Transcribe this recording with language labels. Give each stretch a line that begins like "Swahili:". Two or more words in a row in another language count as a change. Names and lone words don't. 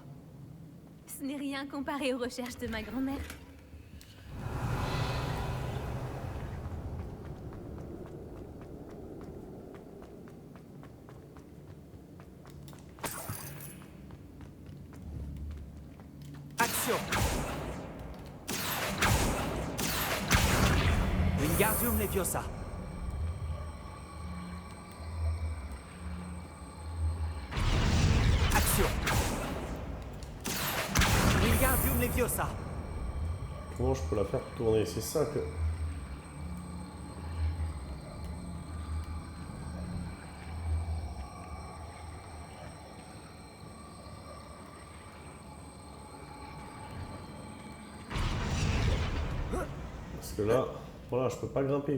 French: Ce n'est rien comparé aux recherches de ma grand-mère. Action. Wingardium Leviosa. Action. Wingardium Leviosa. Comment je peux la faire tourner? C'est ça que... Parce que là, voilà, je peux pas grimper.